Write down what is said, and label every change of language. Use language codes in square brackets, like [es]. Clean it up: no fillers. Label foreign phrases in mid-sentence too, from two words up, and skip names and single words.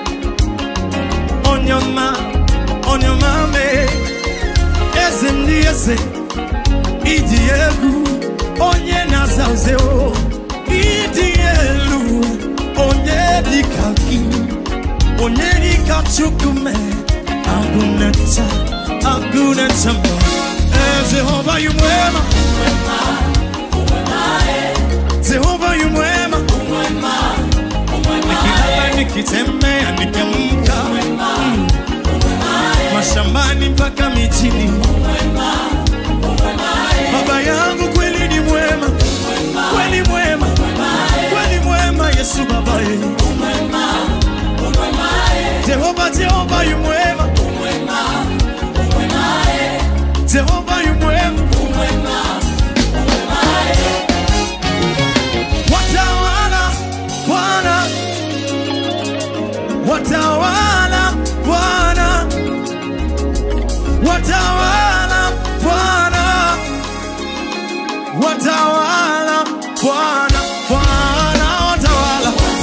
[ig] onyoma me, eze ndi eze, idi egu, onye nazazeo, idi elu, onye dikaki, onye dikachukume, agunecha, agunecha mo. [sw] Jehova yu mwema, Jehova yu mwema, nikilala nikitembea nikiamka, mashambani mpaka mijini, Baba yangu kweli ni mwema, kweli mwema, kweli mwema Yesu Baba yetu. Jehova, Jehova yu mwema, Jehova yu mwema, watawala Bwana, watawala Bwana, watawala Bwana, watawala Bwana, Bwana watawala,